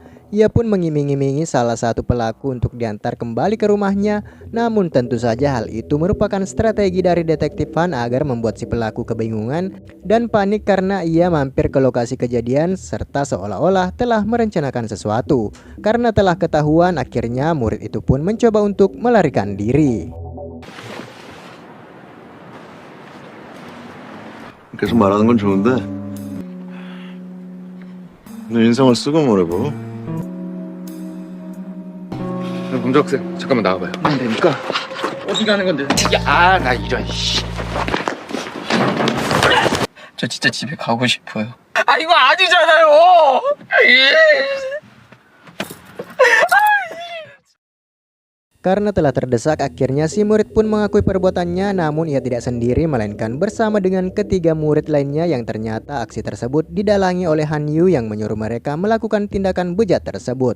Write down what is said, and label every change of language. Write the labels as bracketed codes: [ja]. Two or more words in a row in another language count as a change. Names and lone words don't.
[id] Ia pun mengiming-imingi salah satu pelaku untuk diantar kembali ke rumahnya, namun tentu saja hal itu merupakan strategi dari detektif Han agar membuat si pelaku kebingungan dan panik karena ia mampir ke lokasi kejadian serta seolah-olah telah merencanakan sesuatu. Karena telah ketahuan, akhirnya murid itu pun mencoba untuk melarikan diri. [ko] 계속 말하는 건 좋은데 너 인상을 쓰고 뭐라고? 문정학생 잠깐만 나와봐요. 안 되니까. 어디 가는 건데? 나 이런 씨. 저 진짜 집에 가고 싶어요. 아 이거 아니잖아요. [id] Karena telah terdesak, akhirnya si murid pun mengakui perbuatannya, namun ia tidak sendiri melainkan bersama dengan ketiga murid lainnya yang ternyata aksi tersebut didalangi oleh Han Yu yang menyuruh mereka melakukan tindakan bejat tersebut.